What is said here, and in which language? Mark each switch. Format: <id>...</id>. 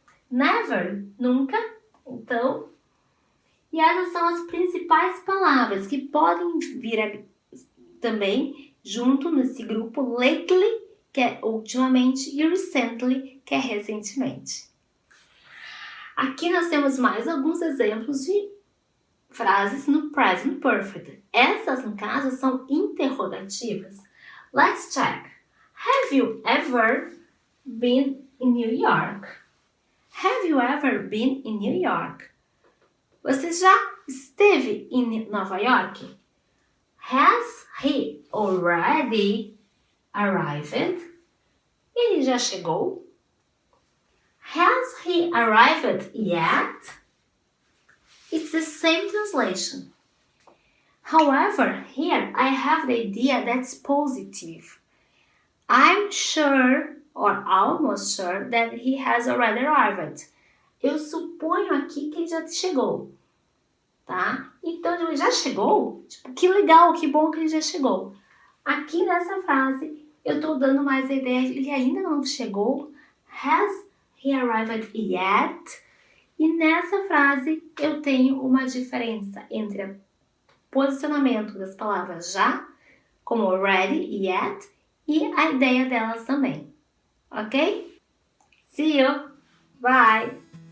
<pt>Never, nunca, então. E essas são as principais palavras que podem vir também junto nesse grupo lately, que é ultimamente, e recently, que é recentemente. Aqui nós temos mais alguns exemplos de frases no present perfect. Essas, no caso, são interrogativas.</pt> <en>Let's check. Have you ever been in New York? Have you ever been in New York?</en> <pt>Você já esteve em Nova York?</pt> <en>Has he already arrived?</en> <pt>Ele já chegou?</pt> <en>Has he arrived yet? It's the same translation. However, here I have the idea that's positive. I'm sure or almost sure that he has already arrived.</en> <pt>Eu suponho aqui que ele já chegou, tá? Então, ele já chegou? Tipo, que legal, que bom que ele já chegou. Aqui nessa frase, eu tô dando mais a ideia de ele ainda não chegou.</pt> <en>Has he arrived yet?</en> <pt>E nessa frase, eu tenho uma diferença entre o posicionamento das palavras já, como already e yet, e a ideia delas também. Ok?</pt> <en>See you! Bye!</en>